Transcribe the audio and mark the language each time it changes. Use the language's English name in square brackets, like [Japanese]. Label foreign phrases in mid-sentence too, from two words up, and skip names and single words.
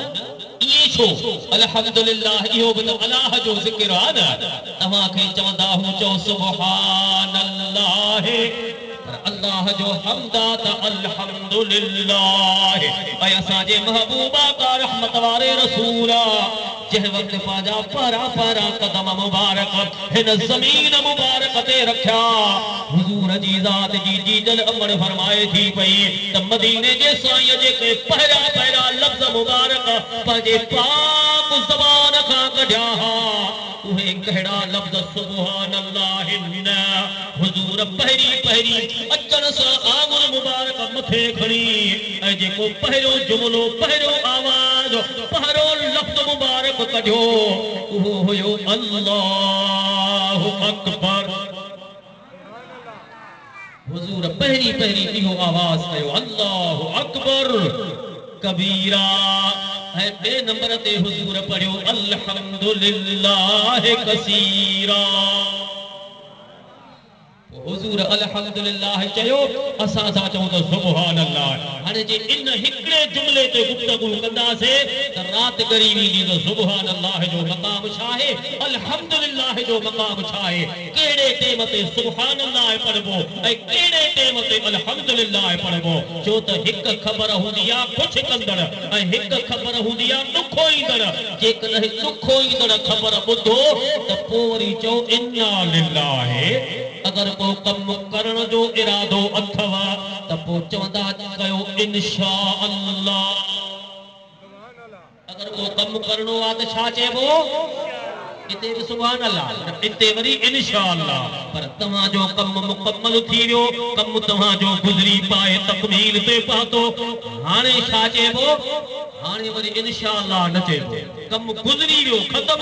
[Sindhi] ये छो अल्हम्दुलिल्लाह इहो बि अल्लाह जो ज़िक्र आ न तवा के चवंदा हूं चो [Arabic] سبحان الله [Sindhi] पर अल्लाह जो हमदा त अल्हम्दुलिल्लाह ऐं असां जे महबूबा का रहमत वारे रसूला जह वक्त पाजा पारा पारा कदम मुबारक हिन ज़मीन मुबारक ते रखया हुजूर जी ज़ात जी जीजल अमर फरमाए थी पई त मदीने जे साईं जे के पहरा पहरा लफ्ज़ मुबारक पंहिंजे पाक ज़बान खां कढिया उहे कहिड़ा लफ्ज़ [Arabic] سبحان الله [Sindhi] न हुजूर पहिरी पहिरी अचण सां आंगुर मुबारक मथे खणी ऐं जेको पहिरियों जुमलो पहिरियों आवाज़ पहिरियों लफ्ज़ मुबारक कढियो उहो हुयो [Arabic] الله أكبر [Sindhi] हुजूर पहिरी पहिरी इहो आवाज़ कयो [Arabic] الله أكبر كبيرا [Sindhi] ऐं ॿिए नंबर ते हुजूर पढ़ियो [Arabic] الحمد لله كثيرا [Sindhi] हुजूर अल्हम्दुलिल्लाह चयो असां सां चऊं त सुभान अल्लाह हाणे जे इन हिकिड़े जुमले ते गुफ्तगू कंदासीं त रात गरी वेंदी त [Arabic] سبحان الله [Sindhi] जो मक़ाम छा आहे अल्हम्दुलिल्लाह जो मक़ाम छा आहे कहिड़े टेम ते [Arabic] سبحان الله [Sindhi] पढ़बो ऐं कहिड़े टेम ते अल्हम्दुलिल्लाह पढ़बो छो त हिकु ख़बर हूंदी आहे कुझु कंदड़ ऐं हिकु ख़बर हूंदी आहे ॾुखो ईंदड़ जेकॾहिं ॾुखो ईंदड़ ख़बर ॿुधो त पोइ वरी चओ [Arabic] إنا لله [Sindhi] अगर को कम करण जो इरादो अथव त पोइ चवंदा कयो [Arabic] إن شاء الله [Sindhi] अगर को कम करणो आहे त छा चइबो इते भी [Arabic] سبحان الله [Sindhi] इते वरी [Arabic] إن شاء الله [Sindhi] पर तव्हां जो कम मुकम्मल थी वियो कम तव्हां जो गुज़री पाए तकमील ते पहुतो हाणे छा चइबो हाणे वरी [Arabic] إن شاء الله [Sindhi] न चइबो कम गुज़री वियो ख़त्म